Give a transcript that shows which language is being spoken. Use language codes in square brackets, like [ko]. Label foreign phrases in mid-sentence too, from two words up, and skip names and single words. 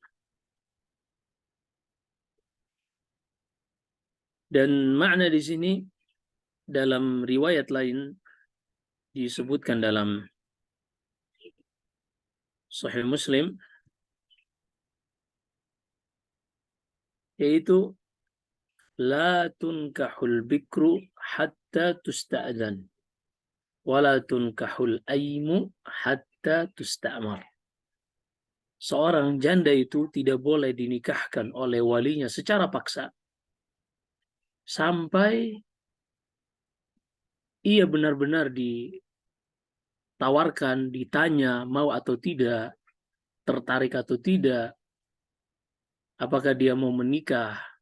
[id] Dan makna di sini dalam riwayat lain disebutkan dalam Sahih Muslim, yaitu [ar] لا تنكح البكر حتى تستأذن ولا تنكح الأيم حتى تستأمر. [id] Seorang janda itu tidak boleh dinikahkan oleh walinya secara paksa sampai ia benar-benar ditawarkan, ditanya mau atau tidak, tertarik atau tidak, apakah dia mau menikah.